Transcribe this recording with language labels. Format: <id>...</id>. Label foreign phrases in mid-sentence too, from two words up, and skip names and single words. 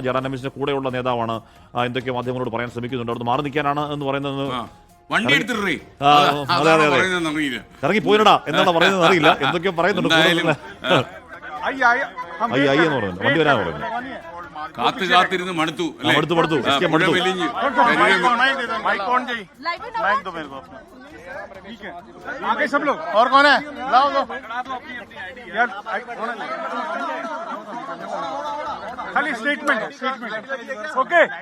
<ml>ജയറാം രമേശിന്റെ കൂടെയുള്ള നേതാവാണ് എന്തൊക്കെയോ മാധ്യമങ്ങളോട് പറയാൻ ശ്രമിക്കുന്നുണ്ട്. അവിടുന്ന് മാറി നിൽക്കാനാണ് എന്ന് പറയുന്നത്. ഇറങ്ങി പോയിടാ എന്നാണ് പറയുന്നത് അറിയില്ല. എന്തൊക്കെയോ പറയുന്നുണ്ട്. വണ്ടി വരാൻ പറയുന്നു. കാത്തിരുന്ന് മടുത്തു.</ml> <hi>आगे सब लोग और कौन है लाओ दो यार खाली</hi> <en>statement okay</en>